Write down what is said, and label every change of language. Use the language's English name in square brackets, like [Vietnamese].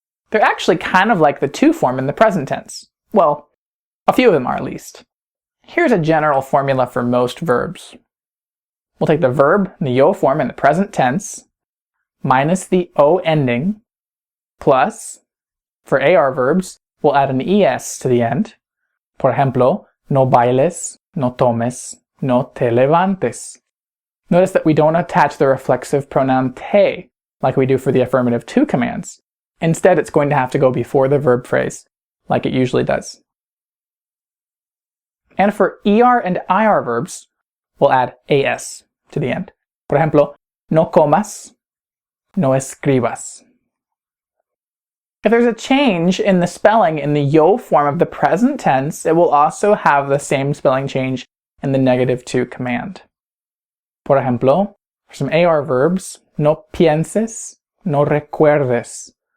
[English] They're actually kind of like the to form in the present tense. Well, a few of them are at least. Here's a general formula for most verbs. We'll take the verb in the yo form in the present tense minus the o ending plus, for AR verbs, we'll add an es to the end. [Spanish] Por ejemplo, no bailes, no tomes, no te levantes. [English] Notice that we don't attach the reflexive pronoun te like we do for the affirmative 2 commands. Instead, it's going to have to go before the verb phrase, like it usually does. And for ER and IR verbs, we'll add AS to the end. [Spanish] Por ejemplo, no comas, no escribas. [English] If there's a change in the spelling in the yo form of the present tense, it will also have the same spelling change in the negative 2 command. [Spanish] Por ejemplo, [English] for some AR verbs, [Spanish] no pienses, no recuerdes.